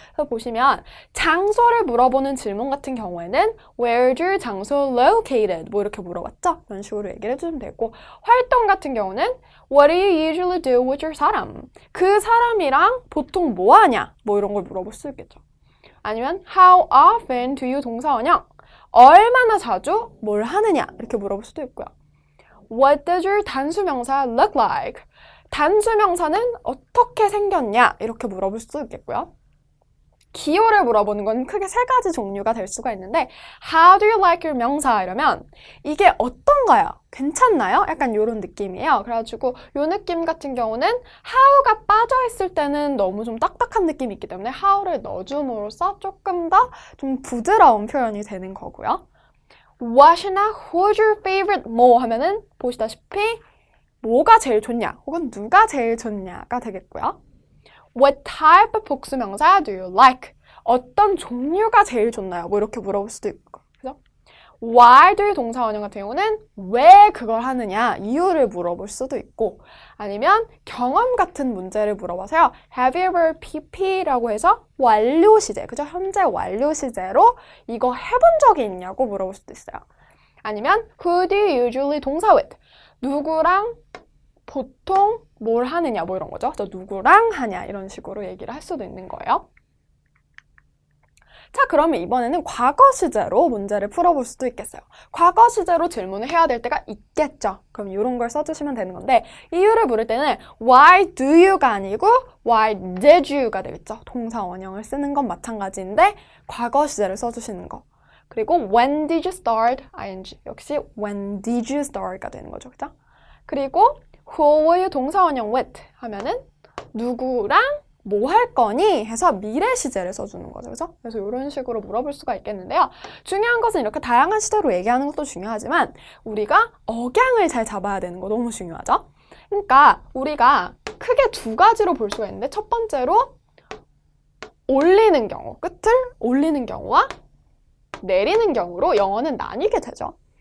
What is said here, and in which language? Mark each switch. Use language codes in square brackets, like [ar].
[ko] 그래서 보시면 장소를 물어보는 질문 같은 경우에는 [en] Where's your [ko] 장소 [en] located? [ko] 뭐 이렇게 물어봤죠? 이런 식으로 얘기를 해주면 되고 활동 같은 경우는 [en] What do you usually do with your [ko] 사람? 그 사람이랑 보통 뭐 하냐? 뭐 이런 걸 물어볼 수 있겠죠. 아니면 [en] How often do you [ko] 동사원형? 얼마나 자주 뭘 하느냐? 이렇게 물어볼 수도 있고요. [en] What does your [ko] 단수명사 [en] look like? [ko] 단수명사는 어떻게 생겼냐? 이렇게 물어볼 수도 있겠고요. 기호를 물어보는 건 크게 3가지 종류가 될 수가 있는데 [en] How do you like your [ko] 명사? 이러면 이게 어떤가요? 괜찮나요? 약간 이런 느낌이에요. 그래가지고 이 느낌 같은 경우는 how가 빠져있을 때는 너무 좀 딱딱한 느낌이 있기 때문에 how를 넣어줌으로써 조금 더 좀 부드러운 표현이 되는 거고요. What이나 [en] who's your favorite [ko] 뭐 하면은 보시다시피 뭐가 제일 좋냐 혹은 누가 제일 좋냐가 되겠고요. [en] What type of [ko] 복수명사 [en] do you like? [ko] 어떤 종류가 제일 좋나요? 뭐 이렇게 물어볼 수도 있고, 그죠? [en] Why do you [ko] 동사원형 같은 경우는 왜 그걸 하느냐 이유를 물어볼 수도 있고 아니면 경험 같은 문제를 물어봐서요. [en] Have you ever PP [ko] 라고 해서 완료 시제, 그죠? 현재 완료 시제로 이거 해본 적이 있냐고 물어볼 수도 있어요. 아니면 [en] Who do you usually [ko] 동사 [en] with? [ko] 누구랑 보통 뭘 하느냐 뭐 이런 거죠. 그래서 누구랑 하냐 이런 식으로 얘기를 할 수도 있는 거예요. 자, 그러면 이번에는 과거 시제로 문제를 풀어볼 수도 있겠어요. 과거 시제로 질문을 해야 될 때가 있겠죠. 그럼 이런 걸 써주시면 되는 건데 이유를 물을 때는 [en] Why do you [ko] 가 아니고 [en] Why did you [ko] 가 되겠죠. 동사 원형을 쓰는 건 마찬가지인데 과거 시제를 써주시는 거. 그리고 [en] When did you start? ing. [ko] 역시 [en] When did you start [ko] 가 되는 거죠. 그죠? 그리고 [en] Who were you [ko] 동사 원형 [en] with? [ko] 하면은 누구랑 뭐 할 거니? 해서 미래 시제를 써주는 거죠. 그죠? 그래서 이런 식으로 물어볼 수가 있겠는데요. 중요한 것은 이렇게 다양한 시제로 얘기하는 것도 중요하지만 우리가 억양을 잘 잡아야 되는 거 너무 중요하죠? 그러니까 우리가 크게 2가지로 볼 수가 있는데 첫 번째로 올리는 경우, 끝을 올리는 경우와 내리는 경우로 영어는 나뉘게 되죠.